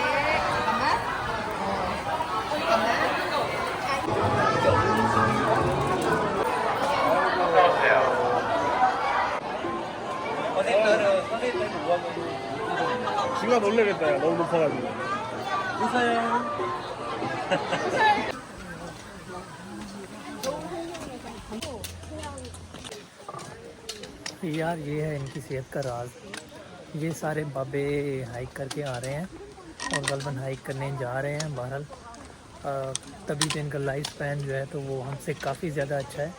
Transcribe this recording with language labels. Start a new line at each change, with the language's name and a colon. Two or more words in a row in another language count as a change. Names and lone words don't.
Korean: 잠깐만. 잠깐만. 지가 놀래겠다, 야. 너무 높아가지고. 웃어요.
Hindi: यार ये है इनकी सेहत का राज। ये सारे बाबे हाइक करके आ रहे हैं और गलबन हाइक करने जा रहे हैं। बहरहाल तभी तो इनका
English: life span
Hindi: जो है तो वो हमसे काफ़ी ज़्यादा अच्छा है।